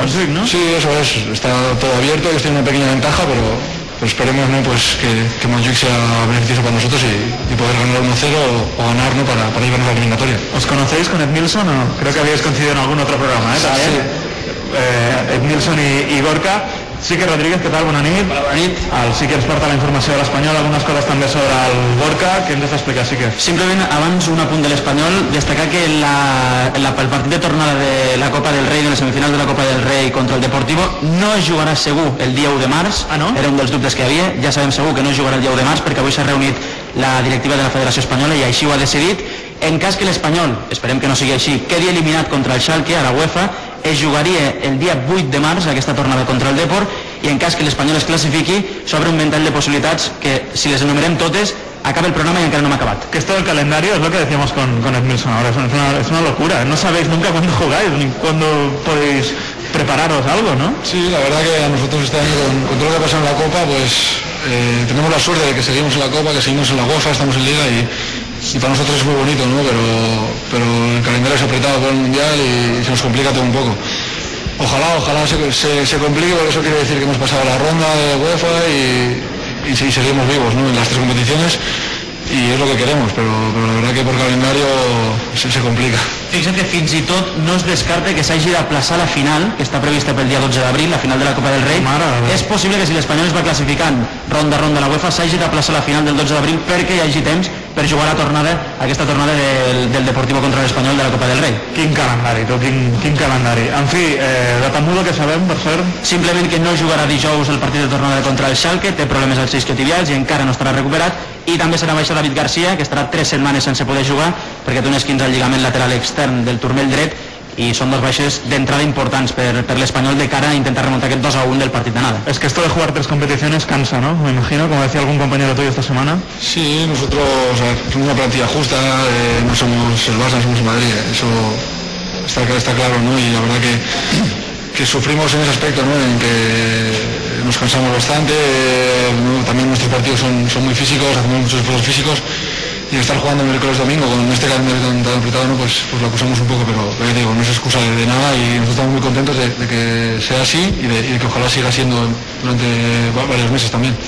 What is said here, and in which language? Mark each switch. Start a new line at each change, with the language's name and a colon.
Spanish: ¿No? Sí, eso es, está todo abierto, ellos tienen una pequeña ventaja, pero esperemos, ¿no? Pues que Montjuic sea beneficioso para nosotros y poder ganar 1-0 o ganar, ¿no? Para llevarnos a la eliminatoria. ¿Os conocéis con Edmilson o no? Creo que habíais coincidido en algún otro programa, también. Sí. Edmilson y Gorka.
Catalan: Sique Rodríguez, què tal? Bona nit. Bona nit. El Sique ens porta la informació de l'Espanyol, algunes coses també sobre el Gorka. Què ens has d'explicar, Sique? Simplement, abans un apunt de l'Espanyol, destacar que el partit de tornada de la Copa del Rei, de les semifinals de la Copa del Rei contra el Deportivo, no es jugarà segur el dia 1 de març. Ah, no? Era un dels dubtes que hi havia. Ja sabem segur que no es jugarà el dia 1 de març perquè avui s'ha reunit la directiva de la Federació Espanyola i així ho ha decidit. En cas que l'Espanyol, esperem que no sigui així, quedi eliminat contra el Schalke a la UEFA, es jugaria el dia 8 de març aquesta tornada contra el Depor, i en cas que l'Espanyol es classifiqui s'obre un ventall de possibilitats que, si les enumerem totes, acaba el programa y encara no me ha acabat.
Spanish: Que es todo el calendario, es lo que decíamos con Edmilson ahora, es una locura, no sabéis nunca cuándo jugáis, ni cuándo podéis prepararos algo, ¿no? Sí, la verdad que a nosotros este año con todo lo que ha pasado en la Copa, pues tenemos la suerte de que seguimos en la Copa, que seguimos en la UEFA, estamos en Liga y para nosotros es muy bonito, ¿no? Pero el calendario es apretado por el Mundial y se nos complica todo un poco. Ojalá se complique, porque eso quiere decir que hemos pasado la ronda de UEFA y seguimos vivos, ¿no?, en las 3 competiciones, y es lo que queremos, pero la verdad que por calendario se complica.
Catalan: Fixa't que fins i tot no es descarta que s'hagi d'aplaçar la final, que està prevista pel dia 12 d'abril, la final de la Copa del Rei. És possible que si l'Espanyol es va classificant ronda a ronda a la UEFA s'hagi d'aplaçar la final del 12 d'abril perquè hi hagi temps per jugar aquesta tornada del Deportivo contra l'Espanyol de la Copa del Rei. Quin calendari, tu, quin calendari. En fi, de Tamudo que sabem, per cert? Simplement que no jugarà dijous el partit de tornada contra el Schalke, té problemes als isquiotibials i encara no estarà recuperat, i també serà baixa David Garcia, que estarà 3 setmanes sense poder jugar perquè té un esquinç al lligament lateral extern del turmell dret, y son 2 baixes d'entrada importants per l'Espanyol de cara a intentar remontar aquest 2-1 del partit d'anada.
Spanish: Es que esto de jugar 3 competiciones cansa, ¿no? Me imagino, como decía algún compañero tuyo esta semana. Sí, nosotros somos una plantilla justa, no somos el Barça, somos el Madrid, eso está claro, ¿no? Y la verdad que sufrimos en ese aspecto, ¿no?, en que nos cansamos bastante, también nuestros partidos son muy físicos, hacemos muchos esfuerzos físicos, y estar jugando miércoles domingo con este calendario tan apretado, ¿no?, pues lo acusamos un poco, pero ya digo, no es excusa de nada, y nosotros estamos muy contentos de que sea así y de que ojalá siga siendo durante varios meses también.